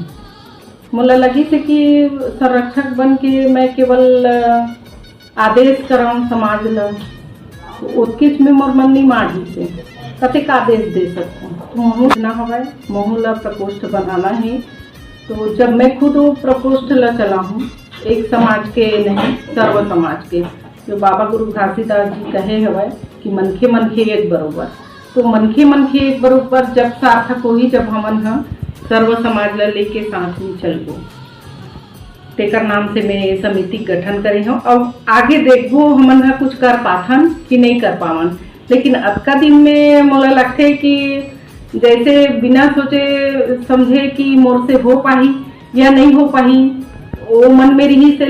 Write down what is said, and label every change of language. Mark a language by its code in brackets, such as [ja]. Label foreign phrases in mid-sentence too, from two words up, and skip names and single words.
[hne] मोला लगी से कि संरक्षक बन के मैं केवल आदेश कराऊँ समाज ला, तो उत्किच में मोर मन नहीं माढ़ी से कतेक आदेश दे सकता हूँ। तो महू ना हवा महू ला प्रकोष्ठ बनाना है। तो जब मैं खुद वो प्रकोष्ठ ला चला हूँ, एक समाज के नहीं सर्व समाज के, जो बाबा गुरु घासीदास जी कहे हवे कि मनखे मनखे एक बरोबर। तो मनखे एक बरोबर जब सार्थक होही जब हमन ह सर्व समाज ला लेके साथ में चल गो। तेकर नाम से मैं समिति गठन करे हूँ और आगे देखो हमन ह कुछ कर पाथन कि नहीं कर पावन। लेकिन अब का दिन में मोला लगते कि जैसे बिना सोचे समझे कि मोर से हो पाही या नहीं हो पाही, वो मन में रही से।